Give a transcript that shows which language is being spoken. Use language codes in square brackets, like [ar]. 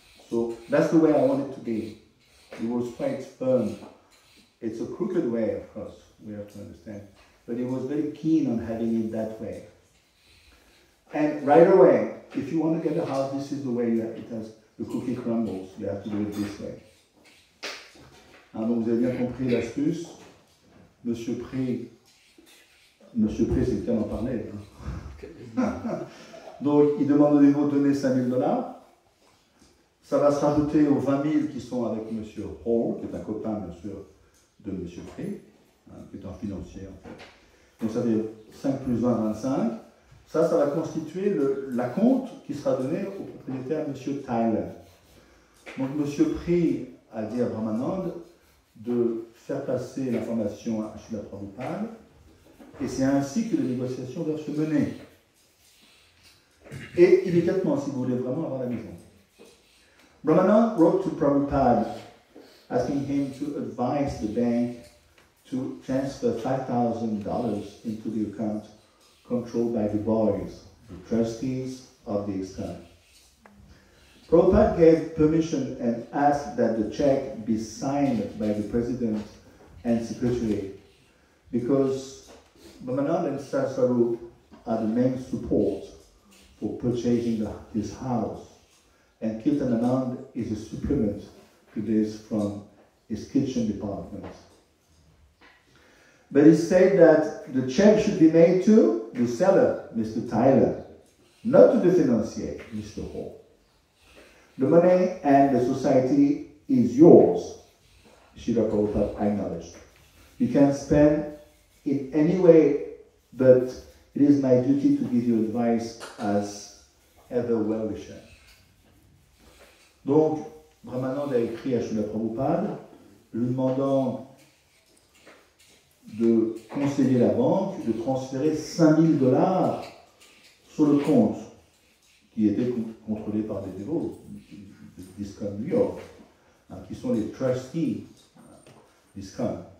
[en] So that's the way I want it to be. He was quite firm. It's a crooked way, of course, we have to understand. But he was very keen on having it that way. And right away, if you want to get a house, this is the way it has, the cookie crumbles. You have to do it this way. [fr] Donc vous avez bien compris l'astuce. Monsieur Puri, c'est le cas d'en parler. Donc il demande au dévot de donner $5,000. Ça va se rajouter aux 20 000 qui sont avec Monsieur Hall, qui est un copain bien sûr de Monsieur Puri, qui est un financier en fait. Donc ça veut dire 5 plus 20, 25. Ça va constituer la compte qui sera donnée au propriétaire M. Tyler. Donc M. Puri a dit à Brahmanand de faire passer l'information à Srila Prabhupada, et c'est ainsi que les négociations doivent se mener. Et immédiatement, si vous voulez vraiment avoir la maison. [en] Brahmanand wrote to Prabhupada asking him to advise the bank to transfer $5,000 into the account controlled by the boys, the trustees of the ISKCON. Prabhupada gave permission and asked that the check be signed by the president and secretary because Brahmanand and Swarup are the main support for purchasing this house, and Kirtananand is a supplement to this from his kitchen department. But he said that the check should be made to the seller, Mr. Tyler, not to the financier, Mr. Hall. The money and the society is yours, Srila Prabhupada acknowledged. You can spend in any way, but it is my duty to give you advice as ever well-wisher. [fr] Donc, Brahmanand a écrit à Srila Prabhupada, lui demandant de conseiller la banque de transférer $5,000 sur le compte qui était contrôlé par des dévots d'ISKCON New York, qui sont les trustees d'ISKCON.